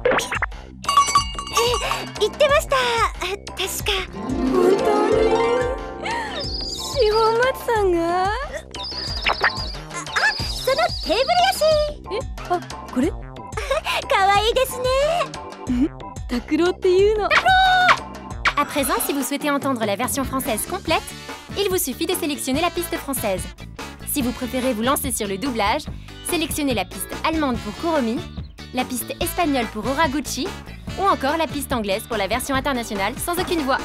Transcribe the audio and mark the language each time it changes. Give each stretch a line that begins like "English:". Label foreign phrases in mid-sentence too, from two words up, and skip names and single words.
Japanese: 言ってました。確か。本当に？四本松さんが？そのテーブルやし。これ？可愛いですね。拓郎っていうの。
French: À présent, si vous souhaitez entendre la version française complète, il vous suffit de sélectionner la piste française. Si vous préférez vous lancer sur le doublage, sélectionnez la piste allemande pour Kuromi, la piste espagnole pour Horaguchi, ou encore la piste anglaise pour la version internationale sans aucune voix.